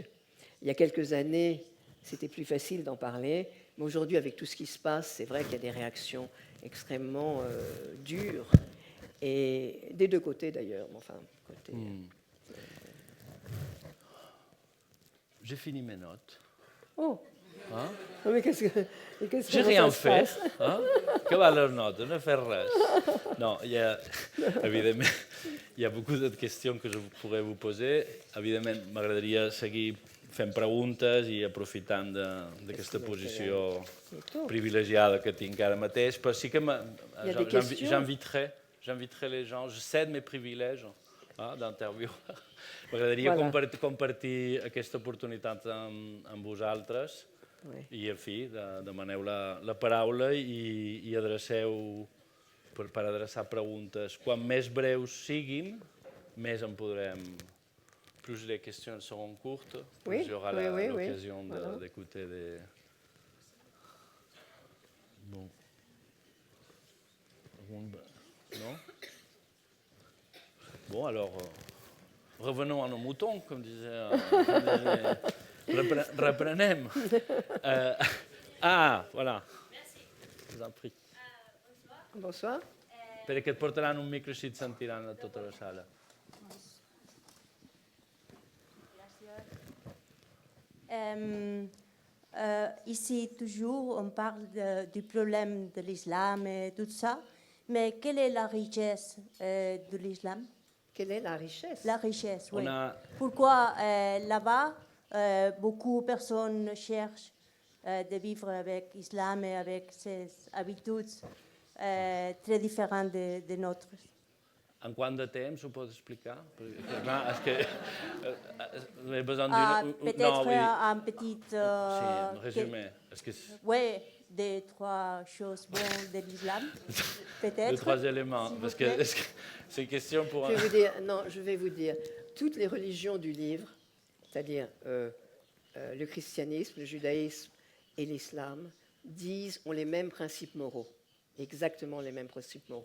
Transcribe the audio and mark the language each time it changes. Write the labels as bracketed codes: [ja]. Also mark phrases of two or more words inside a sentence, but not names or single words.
[fr] Il y a quelques années, c'était plus facile d'en parler, mais aujourd'hui, avec tout ce qui se passe, c'est vrai qu'il y a des réactions extrêmement dures, et des deux côtés d'ailleurs. Enfin, côté. J'ai fini mes notes. Oh, Hein? mais qu'est-ce que J'ai comment rien ça se fait. passe Hein? [ca] Que va les notes? No he fet res. Non, evidentment, hi ha [fr] beaucoup de questions que je pourrais vous poser. [ca] Evidentment, m'agradaria seguir fent preguntes i aprofitant d'aquesta posició privilegiada que tinc ara mateix, però sí que [fr] j'inviterai les gens, je cède mes privilèges d'interviu. [ca] M'agradaria compartir aquesta oportunitat amb vosaltres i, en fi, demaneu la paraula i adreceu, per adreçar preguntes. Quan més breus siguin, més en podrem... [fr] Plus les questions seront courtes, plus il y aura l'occasion d'écouter des... Bon. Non? Bon, alors, revenons à nos moutons, comme disait... Reprenem. Voilà. Merci. Je vous en prie. Bonsoir. [ca] Espera que et portaran un micro així et sentiran a tota la sala. [fr] Ici, toujours, on parle du problème de l'islam et tout ça, mais quelle est la richesse de l'islam? Quelle est la richesse? La richesse, oui. On a- Pourquoi là-bas, beaucoup de personnes cherchent de vivre avec l'islam et avec ses habitudes très différentes de nôtres? [ca] En quant de temps ho pots explicar? Perquè, clar, és que he besoin [fr] Peut-être un petit... [ca] sí, un résumé. És que [fr] Oui, deux, trois choses bonnes de l'islam, peut-être. deux, trois éléments. s'il vous Parce que plaît. c'est une question pour... Je vais vous dire, non, je vais vous dire, toutes les religions du livre, c'est-à-dire le christianisme, le judaïsme et l'islam, ont les mêmes principes moraux, exactement les mêmes principes moraux.